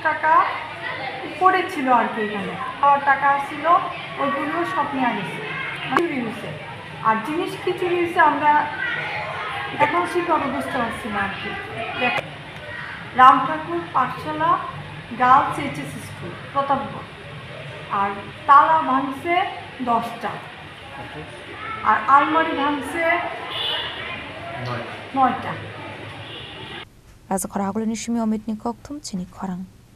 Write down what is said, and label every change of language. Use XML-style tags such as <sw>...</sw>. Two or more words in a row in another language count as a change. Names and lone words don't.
<bn>টাকা উপরে ছিল আর কি এখানে টাকা ছিল ওইগুলো সব নেওয়া গেছে চুরি হয়েছে আর জিনিস কি চুরি হয়েছে আমরা এখন সেভাবে বুঝতে পারছি না আর কি রামঠাকুর পাঠশালা গার্লস এইচএস স্কুল প্রতাপগড় আর তালা ভাঙছে 10টা আর আলমারি ভাঙছে 9টা</bn> <trp>Raza khara hagulani shimi omit ni koktum chini khorang</trp>